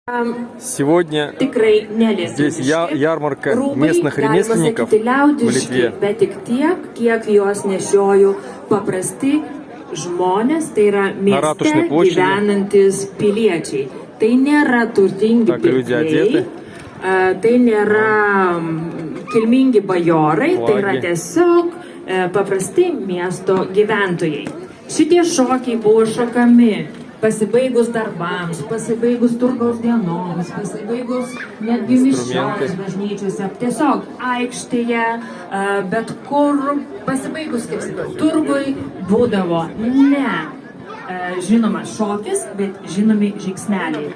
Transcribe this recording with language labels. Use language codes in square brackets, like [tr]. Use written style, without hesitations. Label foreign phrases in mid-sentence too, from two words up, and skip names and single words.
[ru] Сегодня здесь ярмарка местных ремесленников в Литве. На Ратушной площади. Так люди одеты. [lt] Tai nėra kilmingi bajorai, tai yra tiesiog paprasti miesto gyventojai. Šitie šokiai buvo šokami pasibaigus darbams, pasibaigus turgaus dienoms, pasibaigus netgi mišioms bažnyčiose, tiesiog aikštėje, bet kur pasibaigus, kaip sakau, turgui būdavo ne žinomas šokis, bet žinomi žingsneliai.